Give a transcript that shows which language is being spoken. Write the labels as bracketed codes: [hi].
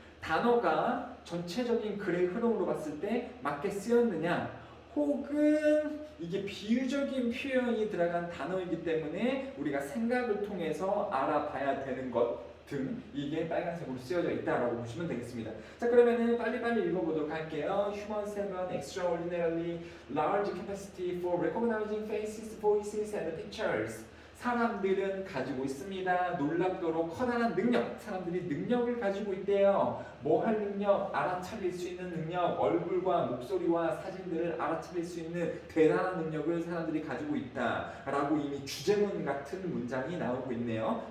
[ko] 단어가 전체적인 글의 흐름으로 봤을 때 맞게 쓰였느냐, 혹은 이게 비유적인 표현이 들어간 단어이기 때문에 우리가 생각을 통해서 알아봐야 되는 것 등 이게 빨간색으로 쓰여져 있다라고 보시면 되겠습니다. 자, 그러면은 빨리빨리 읽어보도록 할게요. [en] Humans have an extraordinarily large capacity for recognizing faces, voices, and pictures. [ko] 사람들은 가지고 있습니다. 놀랍도록 커다란 능력. 사람들이 능력을 가지고 있대요. 뭐 할 능력? 알아차릴 수 있는 능력. 얼굴과 목소리와 사진들을 알아차릴 수 있는 대단한 능력을 사람들이 가지고 있다. 라고 이미 주제문 같은 문장이 나오고 있네요.